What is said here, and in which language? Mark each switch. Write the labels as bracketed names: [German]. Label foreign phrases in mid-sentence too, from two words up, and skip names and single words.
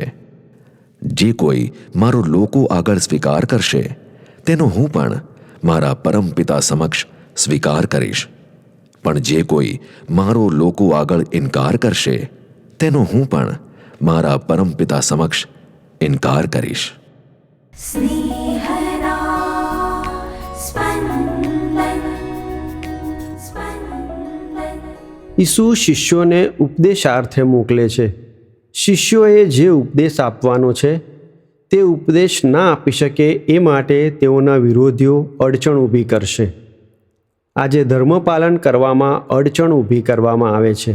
[Gujarati] જે કોઈ મારો લોકો આગળ સ્વીકાર કરશે તેનો હું પણ મારા પરમપિતા સમક્ષ સ્વીકાર કરીશ, પણ જે કોઈ મારો લોકો આગળ ઇનકાર કરશે તેનો હું પણ મારા પરમપિતા સમક્ષ ઇનકાર કરીશ. स्नेहदा स्पन्दन स्पन्दन। ઈસુ શિષ્યોને ઉપદેશાર્થે મોકલે છે. શિષ્યોએ જે ઉપદેશ આપવાનો છે તે ઉપદેશ ના આપી શકે એ માટે તેઓના વિરોધીઓ અડચણ ઊભી કરશે. આજે ધર્મપાલન કરવામાં અડચણ ઊભી કરવામાં આવે છે.